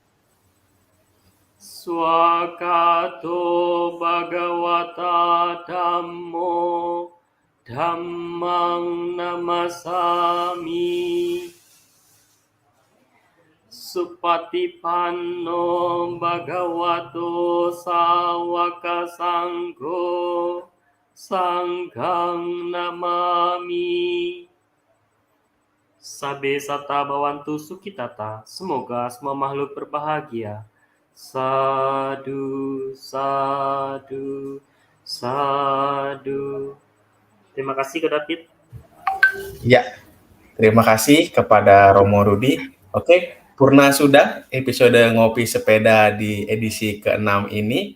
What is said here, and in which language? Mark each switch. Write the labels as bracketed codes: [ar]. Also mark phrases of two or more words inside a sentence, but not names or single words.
[pi] Swakato Bhagavata Dhammo Dhammang Namasami Supatipanno Bhagavato Sawaka Sangho Sanghang Namami. Sabe sata bawantu sukitata. [id] Semoga semua makhluk berbahagia. [pi] Sadu, sadu, sadu. [id] Terima kasih Kak David. Ya, terima kasih kepada Romo Rudi. Oke, purna sudah episode Ngopi Sepeda di edisi ke-6 ini.